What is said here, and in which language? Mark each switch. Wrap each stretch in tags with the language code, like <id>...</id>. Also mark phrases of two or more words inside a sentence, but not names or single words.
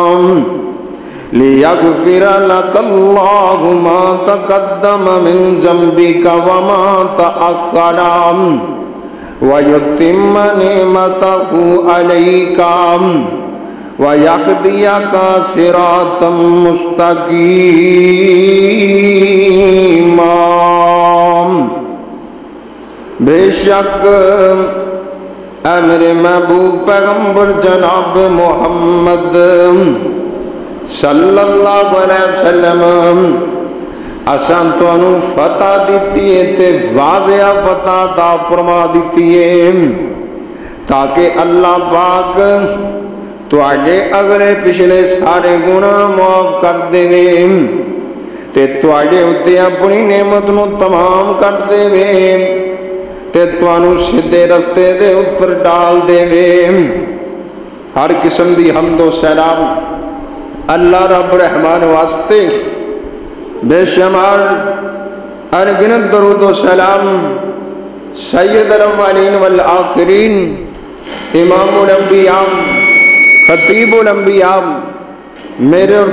<ar>ليغفر لك الله ما تقدم من ذنبك وما تأخر ويتم نعمته عليك وَيَهْدِيَكَ صِرَاطًا مُسْتَقِيمًا</ar> <pa>بے شک اے میرے محبوب پیغمبر جناب محمد</pa> <ar>صلی اللہ علیہ وسلم</ar> <pa>اساں تانوں فتح دیتی ہے تے واضح فتح عطا فرما دیتی ہے تاکہ اللہ پاک تواڈے اگلے پچھلے سارے گناہ معاف کر دے تے تواڈے اُتے اپنی نعمت نو تمام کر دے تے توانوں سیدھے رستے دے اوپر ڈال دے ہر قسم دی حمد و سلام اللہ رب رحمان واسطے بے شمار انگنت درود و سلام</pa> <ar>سید الاولین والآخرین امام الانبیاء خطیب الانبیاء</ar> <pa>میرے اور</pa>